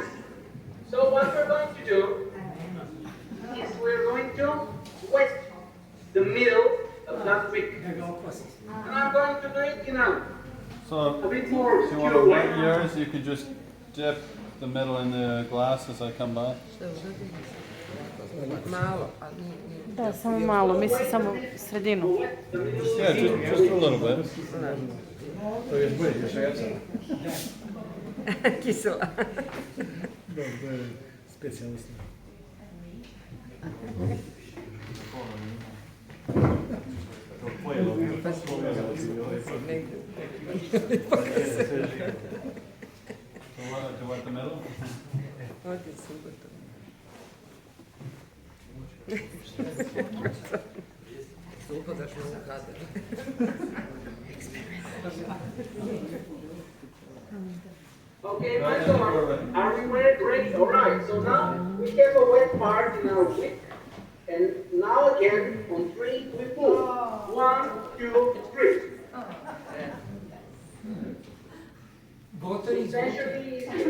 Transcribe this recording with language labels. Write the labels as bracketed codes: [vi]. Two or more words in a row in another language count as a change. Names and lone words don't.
[en] So what we're going to do is we're going to wet the middle of that wick. And I'm going to do it in a bit more If you want obscure to way. wet yours, you could just dip the middle in the glass as I come by. [hr] Malo, ali nije. Da, samo malo, mislim samo sredinu. [en] Yeah, just a little bit. [hr] Kisela. [en] To wet the middle? [hr] Ovdje su gotovo. Upadaš me u kadar. [en] Okay, Michael, are we ready? Great. All right. So now we have a wet part in our wick, and now again on 3 we pull. 1, 2, 3. Essentially easier.